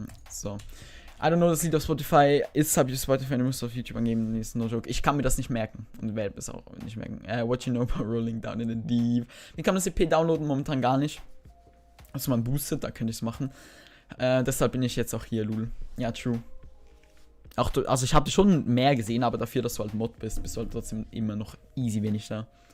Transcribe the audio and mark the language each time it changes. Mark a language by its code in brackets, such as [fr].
[de] So. I don't know, das Lied auf Spotify ist, habe ich auf Spotify, du musst auf YouTube angeben, ist [en] no joke. [de] Ich kann mir das nicht merken und werde es auch nicht merken. [en] What you know about rolling down in the deep. [de] Wie kann man das EP downloaden? Momentan gar nicht. Also man boostet, da könnte ich es machen. Deshalb bin ich jetzt auch hier, Lul. Ja, true. Auch du, also ich habe schon mehr gesehen, aber dafür, dass du halt Mod bist du halt trotzdem immer noch easy wenig da.